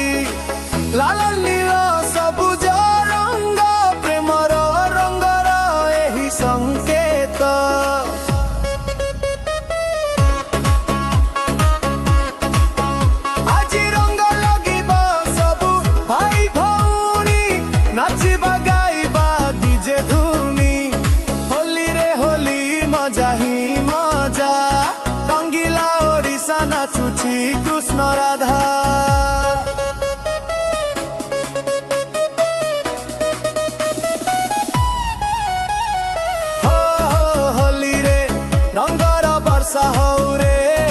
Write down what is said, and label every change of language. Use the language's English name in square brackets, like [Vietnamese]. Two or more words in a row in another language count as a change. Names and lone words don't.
[Odia] ଲାଲ ନୀଳ ସବୁଜ ରଙ୍ଗ ପ୍ରେମର ରଙ୍ଗର ଏଇ ସଙ୍କେତ। ଆଜି ରଙ୍ଗ ଲାଗିବ ସବୁ ଭାଇ ଭଉଣୀ ନାଚିବା ଗାଇବା ଡିଜେ ଧୁନି। ହୋଲି ରେ ହୋଲି [Hindi] मज़ा ही मज़ा [Odia] ରଙ୍ଗିଲା ଓଡ଼ିଶା ନାଚୁଛି କୃଷ୍ଣ ରାଧା। ହୋଲି ରେ ରଙ୍ଗର ବର୍ଷା ହୋ ରେ।